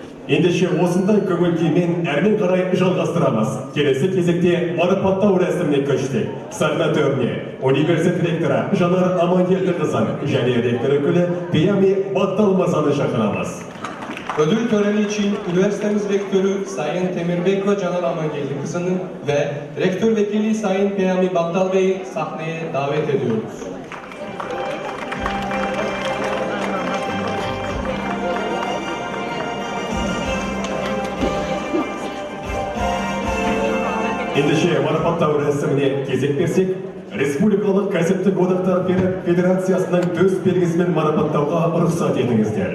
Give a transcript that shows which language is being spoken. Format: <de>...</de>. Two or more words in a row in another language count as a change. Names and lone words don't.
<kk>Ендеше осындай көңіл күймен әрмен қарай жалғастырамыз. Келесі кезекте марапаттау рәсіміне көштік. Сахна төріне университет ректоры Жанар Амангелдіқызын және ректор өкілі Пиями Батталмазаны шақырамыз.</kk> <tr>Ödül töreni için üniversitemiz rektörü Sayın Temirbekova Canan Amangeldiqızı'nı ve rektör vekili Sayın Peyami Battal Bey'i sahneye davet ediyoruz.</tr> <kk>Ендеше марапаттау рәсіміне кезек берсек, Республикалық кәсіптік одақтар федерациясының төс белгісімен марапаттауға рұқсат етіңіздер.</kk>